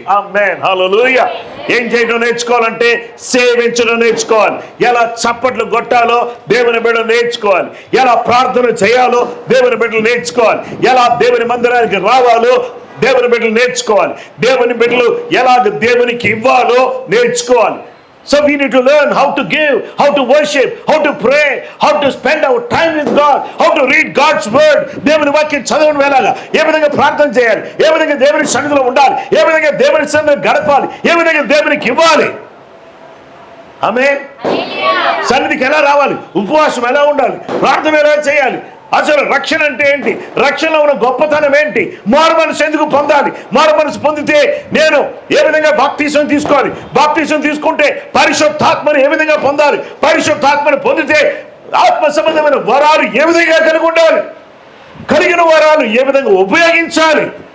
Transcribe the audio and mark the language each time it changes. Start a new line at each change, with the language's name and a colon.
Telugu: ఆమేన్, హల్లెలూయా. ఏం చేయడం నేర్చుకోవాలంటే సేవించడం నేర్చుకోవాలి. ఎలా చప్పట్లు కొట్టాలో దేవుని బిడ్డలు నేర్చుకోవాలి. ఎలా ప్రార్థన చేయాలో దేవుని బిడ్డలు నేర్చుకోవాలి. ఎలా దేవుని మందిరానికి రావాలో దేవుని బిడ్డలు నేర్చుకోవాలి. దేవుని బిడ్డలు ఎలాగ దేవునికి ఇవ్వాలో నేర్చుకోవాలి.
English: So we need to learn how to give, how to worship, how to pray, how to spend our time with God, how to read God's word.
Telugu: దేవుని వాక్యం చదవడం ఎలాగా, ఏ విధంగా ప్రార్థన చేయాలి, ఏ విధంగా దేవుని సన్నిధిలో ఉండాలి, ఏ విధంగా దేవుని సన్నిధిలో గడపాలి, ఏ విధంగా దేవునికి ఇవ్వాలి. ఆమేన్. సన్నిధికి ఎలా రావాలి, ఉపవాసం ఎలా ఉండాలి, ప్రార్థన ఎలా చేయాలి, అసలు రక్షణ అంటే ఏంటి, రక్షణలో ఉన్న గొప్పతనం ఏంటి, మారు మనసు ఎందుకు పొందాలి, మారు మనసు పొందితే నేను ఏ విధంగా బాప్తిసం తీసుకోవాలి, బాప్తిసం తీసుకుంటే పరిశుద్ధాత్మను ఏ విధంగా పొందాలి, పరిశుద్ధాత్మను పొందితే ఆత్మ సంబంధమైన వరాలు ఏ విధంగా కలిగి ఉండాలి, కలిగిన వరాలు ఏ విధంగా ఉపయోగించాలి.